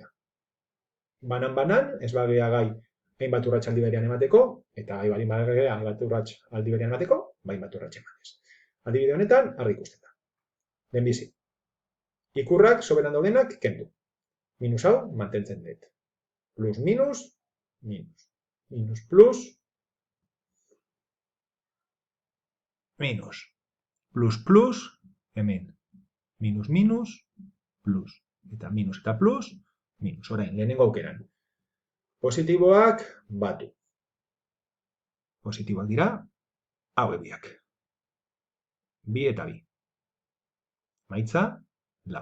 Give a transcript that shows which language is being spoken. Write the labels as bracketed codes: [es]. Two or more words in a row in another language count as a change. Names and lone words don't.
[eu] Banan, ez bagea gai hainbat urrats aldi berean emateko, eta gai balin bagea hainbat urrats aldi berean emateko, hainbat urrats ematez. Adibide honetan, argi ikusten da. Lehenbizi. Ikurrak soberan daudenak kendu. Minus hau mantentzen dut. Plus, minus, minus. Minus, plus, minus. Plus, plus, hemen. Minus, minus, plus. Eta minus eta plus, minus. Orain, lehenengo aukeran. Positiboak batu. Positiboak dira, hauek biak. Bi eta bi. Maitza, lau.